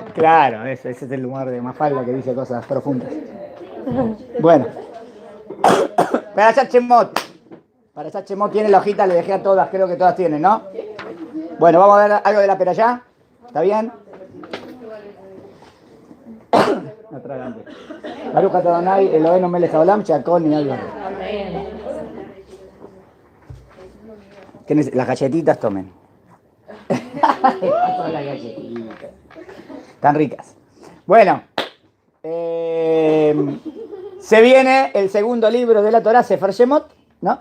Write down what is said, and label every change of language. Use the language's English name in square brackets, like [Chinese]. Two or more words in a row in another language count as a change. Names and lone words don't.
[Spanish] Claro, ese es el humor de Mafalda que dice cosas profundas. Bueno. Parashá Shemot. Parashá Shemot tiene la hojita, le dejé a todas, creo que todas tienen, ¿no? Bueno, vamos a ver algo de la Perashá. ¿Está bien? No tragante. [Hebrew] ברוך אתה אדוני אלוהינו מלך העולם שהכל נהיה בדברו. [Spanish] Las galletitas tomen. Las galletitas. Están ricas. Bueno, se viene el segundo libro de la Torá, Sefer Shemot, ¿no?